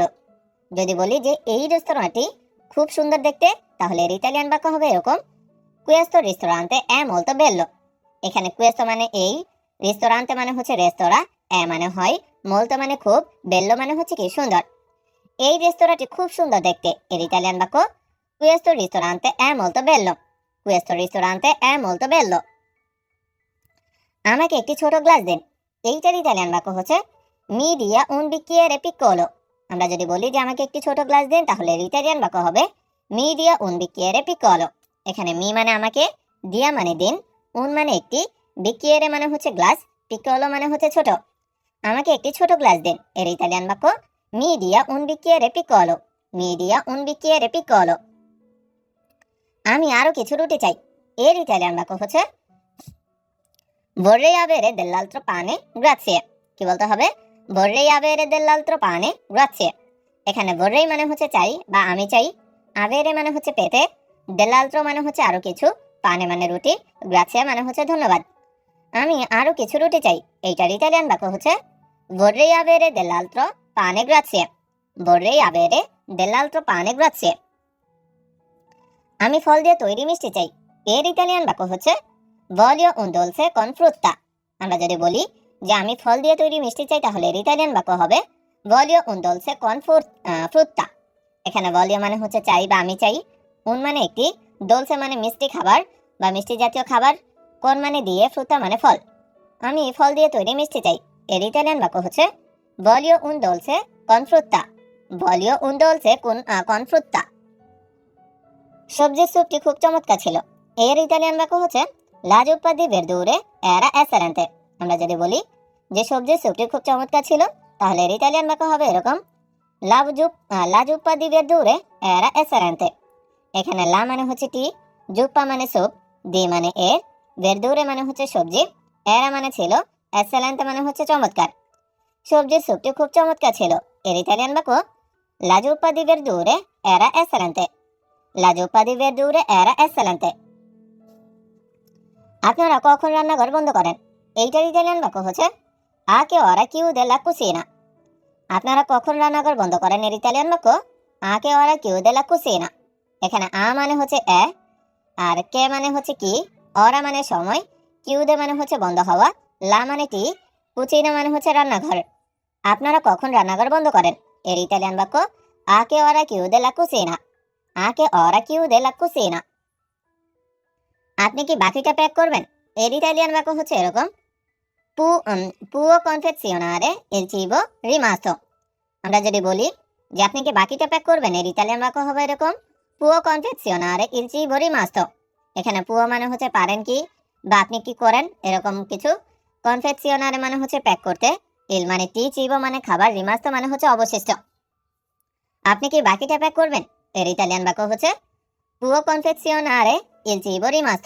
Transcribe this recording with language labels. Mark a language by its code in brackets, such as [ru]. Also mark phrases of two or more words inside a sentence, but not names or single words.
[bn] যদি বলি যে এই রেস্তোরাঁটি খুব সুন্দর দেখতে, তাহলে এর ইতালিয়ান বাক্য হবে এরকম [it] questo ristorante è molto bello। [bn] এখানে questo মানে এই, ristorante মানে হচ্ছে রেস্তোরাঁ, এ মানে হয়, molto মানে খুব, bello মানে হচ্ছে কি সুন্দর। এই রেস্তোরাঁটি খুব সুন্দর দেখতে। এর ইতালিয়ান বাক্য [it] questo ristorante è molto bello। questo ristorante è molto bello। [bn] আমাকে একটি ছোট গ্লাস দিন। এইটার ইতালিয়ান বাক্য হচ্ছে [it] mi dia un bicchiere piccolo। [bn] আমরা যদি বলি যে আমাকে একটি ছোট গ্লাস দিন, তাহলে ইতালিয়ান বাক্য হবে [it] mi dia un bicchiere piccolo। [bn] এখানে মি মানে আমাকে, দিয়া মানে দিন, un মানে একটি, bicchiere মানে হচ্ছে গ্লাস, piccolo মানে হচ্ছে ছোট। আমাকে একটি ছোট গ্লাস দিন। এর ইতালিয়ান বাক্য [it] mi dia un bicchiere piccolo. mi dia un bicchiere piccolo। [bn] আমি আরো কিছু রুটি চাই। এর ইতালিয়ান বাক্য হচ্ছে [it] vorrei avere dell'altro pane, grazie। [bn] কি বলতে হবে? [it] vorrei avere dell'altro pane, grazie। [bn] এখানে vorrei মানে হচ্ছে চাই বা আমি চাই, avere মানে হচ্ছে পেতে, dell'altro মানে হচ্ছে আরো কিছু, pane মানে রুটি, grazie মানে হচ্ছে ধন্যবাদ। আমি আরো কিছু রুটি চাই। এইটার ইতালিয়ান বাক্য হচ্ছে [it] vorrei avere dell'altro pane, grazie। vorrei avere dell'altro pane, grazie। [bn] আমি ফল দিয়ে তৈরি মিষ্টি চাই। এর ইতালিয়ান বাক্য হচ্ছে [it] voglio un dolce con frutta। [bn] আমরা যদি বলি যে আমি ফল দিয়ে তৈরি মিষ্টি চাই, তাহলে এর ইতালিয়ান বাক্য হবে [it] voglio un dolce con frutta। [bn] এখানে voglio মানে হচ্ছে চাই বা আমি চাই, un মানে একটি, dolce মানে মিষ্টি খাবার বা মিষ্টি জাতীয় খাবার, con মানে দিয়ে, frutta মানে ফল। আমি ফল দিয়ে তৈরি মিষ্টি চাই। এর ইতালিয়ান বাক্য হচ্ছে [it] voglio un dolce con frutta। voglio un dolce con frutta। [bn] সবজির স্যুপটি খুব চমৎকার ছিল। এর ইতালিয়ান বাক্য হচ্ছে [it] la zuppa di verdure era eccellente। [bn] আমরা যদি বলি যে সবজির স্যুপটি খুব চমৎকার ছিল, তাহলে এর ইতালিয়ান বাক্য হবে এরকম [it] la zuppa di verdure era eccellente। [bn] এখানে লা মানে হচ্ছে টি, জুপ্পা মানে স্যুপ, দি মানে এর, verdure মানে হচ্ছে সবজি, এরা মানে ছিল, এক্সেলেন্ট মানে হচ্ছে চমৎকার। সবজির স্যুপটি খুব চমৎকার ছিল। এর ইতালিয়ান বাক্য [it] la zuppa di verdure era eccellente। la zuppa di verdure era eccellente। [bn] আপনারা কখন রান্নাঘর বন্ধ করেন? এইটার ইতালিয়ান বাক্য হচ্ছে [it] a che ora chiude la cucina। [bn] আপনারা কখন রান্নাঘর বন্ধ করেন? এর ইতালিয়ান বাক্য [it] a che ora chiude la cucina। [bn] এখানে আ মানে হচ্ছে এ, আর কে মানে হচ্ছে কি, অরা মানে সময়, কিউদে মানে হচ্ছে বন্ধ হওয়া, লা মানে টি, কুচিনা মানে হচ্ছে রান্নাঘর। আপনারা কখন রান্নাঘর বন্ধ করেন? এর ইতালিয়ান বাক্য [it] a che ora chiude la cucina। a che ora chiude la cucina। [bn] আপনি কি বাকিটা প্যাক করবেন? এর ইতালিয়ান বাক্য হচ্ছে এরকম [it] può confezionare il cibo rimasto। [bn] আমরা যদি বলি যে আপনি কি বাকিটা প্যাক করবেন, এর ইতালিয়ান বাক্য হবে এরকম [it] può confezionare il cibo rimasto। [bn] এখানে পুয়ো মানে হচ্ছে পারেন কি বা আপনি কি করেন, এরকম কিছু। কনফেকশনারে মানে হচ্ছে প্যাক করতে, ইল মানে টি, চিবো মানে খাবার, রিমাস্তো মানে হচ্ছে অবশিষ্ট। আপনি কি বাকিটা প্যাক করবেন? এর ইতালিয়ান বাক্য হচ্ছে [it] può confezionare il cibo rimasto.